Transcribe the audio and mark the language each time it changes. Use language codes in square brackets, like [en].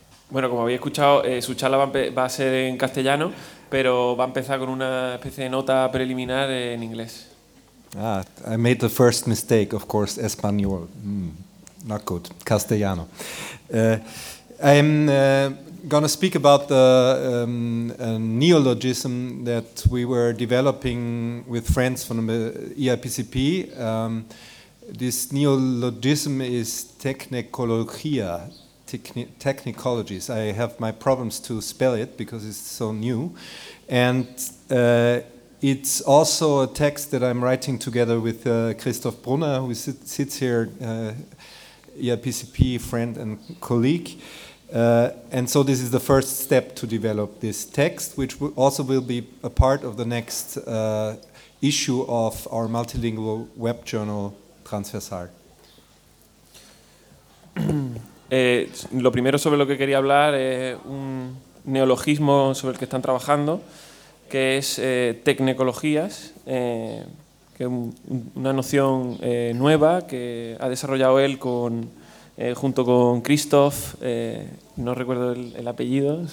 [es] Bueno, como había escuchado, su charla va a ser en castellano, pero va a empezar con una especie de nota preliminar en inglés. [en] Ah, I made the first mistake, of course, español. Not good, castellano. I'm going to speak about the neologism that we were developing with friends from the EIPCP. This neologism is technecologia, T technicologies. I have my problems to spell it because it's so new. And it's also a text that I'm writing together with Christoph Brunner, who sits here, EIPCP friend and colleague. And so this is the first step to develop this text, which also will be a part of the next issue of our multilingual web journal, Transversal. [es] Lo primero sobre lo que quería hablar es un neologismo sobre el que están trabajando, que es tecnecologías, que es una noción nueva que ha desarrollado él con junto con Christoph, no recuerdo el apellido.